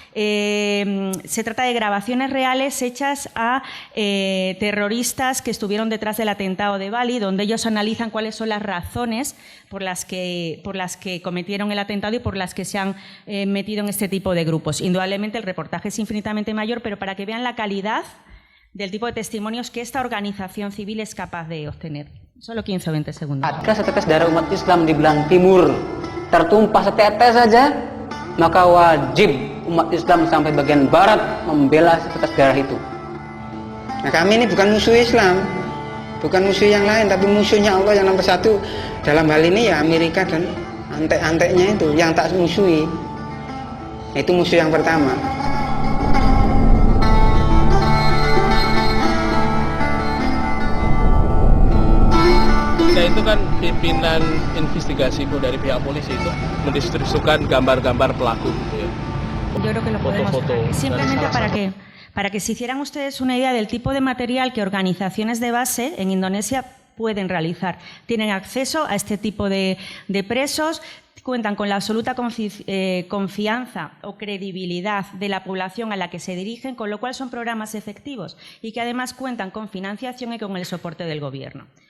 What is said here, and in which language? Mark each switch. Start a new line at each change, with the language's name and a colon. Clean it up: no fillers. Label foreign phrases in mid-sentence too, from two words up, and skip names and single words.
Spanish: Se trata de grabaciones reales hechas a terroristas que estuvieron detrás del atentado de Bali, donde ellos analizan cuáles son las razones por las que cometieron el atentado y por las que se han metido en este tipo de grupos. Indudablemente el reportaje es infinitamente mayor, pero para que vean la calidad del tipo de testimonios que esta organización civil es capaz de obtener. Solo 15 o 20 segundos.
Indonesian: Jika setetes darah umat Islam di belang timur tertumpah setetes saja, maka wajib umat Islam sampai bagian barat membela setetes darah itu. Nah, kami ini bukan musuh Islam, bukan musuh yang lain, tapi musuhnya Allah yang nomor satu. Dalam hal ini ya Amerika dan antek-anteknya itu yang tak musuhi. Itu musuh yang pertama. Itu kan pimpinan investigasi dari pihak polisi itu mendistribusikan gambar-gambar pelaku.
Spanish: Yo creo que lo podemos dejar. Simplemente para que se hicieran ustedes una idea del tipo de material que organizaciones de base en Indonesia pueden realizar. Tienen acceso a este tipo de presos, cuentan con la absoluta confianza o credibilidad de la población a la que se dirigen, con lo cual son programas efectivos y que además cuentan con financiación y con el soporte del Gobierno.